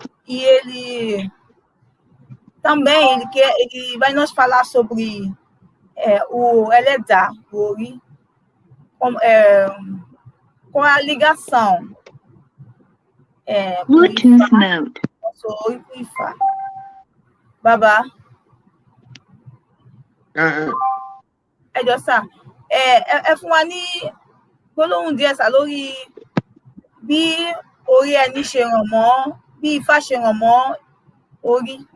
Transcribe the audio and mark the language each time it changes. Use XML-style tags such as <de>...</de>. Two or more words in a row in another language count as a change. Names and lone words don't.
<pt>E ele Também ele vai nos falar sobre o Eledá, o Ori, com a ligação.</pt> <en>Bluetooth mode.</en> <pt>Nosso Ori com Ifá. Bàbá.</pt> <yo>Ẹjọ́ sà, ẹ fún wa ní gbólóhùn díẹ̀ sà lórí bí orí ẹni ṣe ràn mọ́, bí Ifá ṣe ràn mọ́ orí.</yo>